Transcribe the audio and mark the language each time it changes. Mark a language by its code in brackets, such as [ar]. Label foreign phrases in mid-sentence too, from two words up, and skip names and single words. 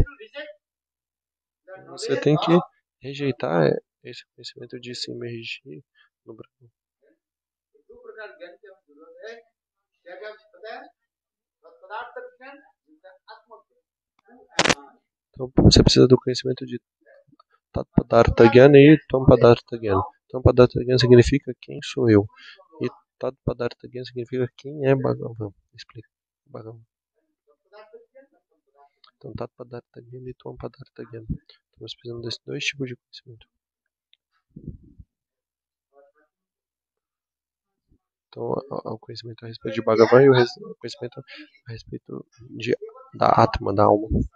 [pt] Você tem que rejeitar esse conhecimento de se imergir no Brahma. Então você precisa do conhecimento de [sa] तत्-पदार्थ ज्ञान [pt] e [sa] तोम्-पदार्थ ज्ञान. तोम्-पदार्थ ज्ञान [pt] significa quem sou eu. E [sa] तत्-पदार्थ ज्ञान [pt] significa quem é Bhagavan. Explica. Bhagavan. Então [sa] तत्-पदार्थ ज्ञान [pt] e [sa] तोम्-पदार्थ ज्ञान. [pt] Então nós precisamos desses dois tipos de conhecimento. Então o conhecimento a respeito de Bhagavan e o conhecimento a respeito da Atma, da alma.